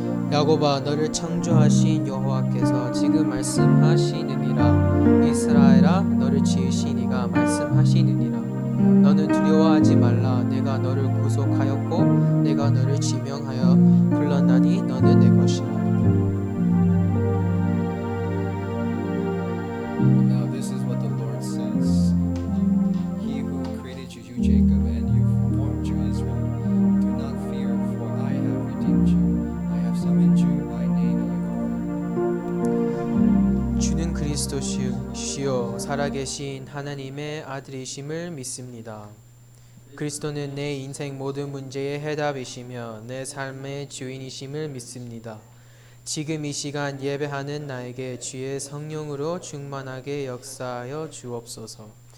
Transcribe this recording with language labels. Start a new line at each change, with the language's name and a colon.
Korean: 야곱아 너를 창조하신 여호와께서 지금 말씀하시느니라. 이스라엘아 너를 지으신 이가 말씀하시느니라. 너는 두려워하지 말라. 내가 너를 구속하였고 내가 너를 지명하여 불렀나니 너는 내 것이라.
English: Now this is what the Lord says. He who created you, Jacob, and you formed you, Israel. Do not fear, for I have redeemed you. I have summoned you by name, you.
Korean: 주는 그리스도시요 살아계신 하나님의 아들이심을 믿습니다. 그리스도는 내 인생 모든 문제의 해답이시며 내 삶의 주인이심을 믿습니다. 지금 이 시간 예배하는 나에게 주의 성령으로 충만하게 역사하여 주옵소서.